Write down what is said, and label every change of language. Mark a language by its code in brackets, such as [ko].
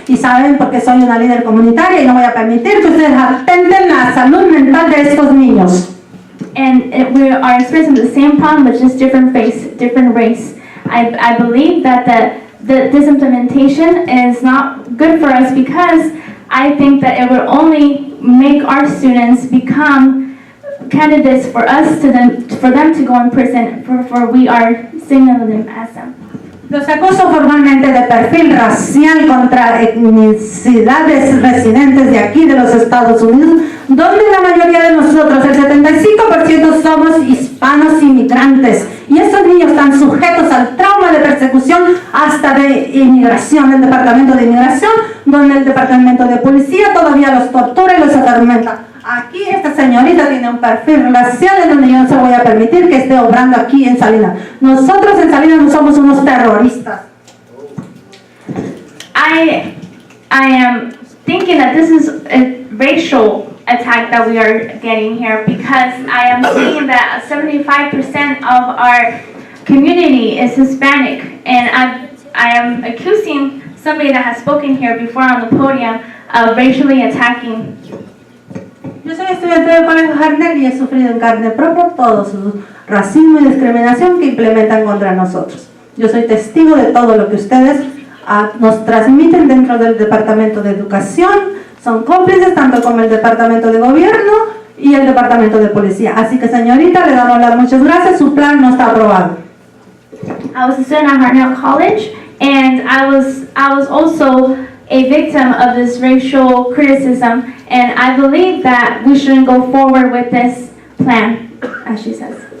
[es] Y saben, porque soy una líder comunitaria y no voy a permitir que ustedes atenten la salud mental de estos niños. [en] And we are experiencing the same problem, but just different face, different race. I believe that this implementation is not good for us because I think that it would only make our students become candidates for them to go in prison for we are signaling them as them. [es] Los acuso formalmente de perfil racial contra etnicidades residentes de aquí de los Estados Unidos, donde la mayoría de nosotros, el 75% somos hispanos inmigrantes, y estos niños están sujetos al trauma de persecución hasta de inmigración, del Departamento de Inmigración, donde el Departamento de Policía todavía los tortura y los atormenta. Aquí esta señorita tiene un perfil racial en donde yo no se voy a permitir que esté obrando aquí en Salinas. Nosotros en Salinas no somos unos terroristas. [en] I am thinking that this is a racial attack that we are getting here because I am seeing that 75% of our community is Hispanic, and I am accusing somebody that has spoken here before on the podium of racially attacking. [es] Yo soy estudiante del Colegio Harner y he sufrido en carne propia todo su racismo y discriminación que implementan contra nosotros. Yo soy testigo de todo lo que ustedes nos transmiten dentro del Departamento de Educación. Son cómplices tanto como el Departamento de Gobierno y el Departamento de Policía. Así que, señorita, le damos las muchas gracias. Su plan no está aprobado. [en] I was a student at Hartnell College, and I was also a victim of this racial criticism, and I believe that we shouldn't go forward with this plan, as she says.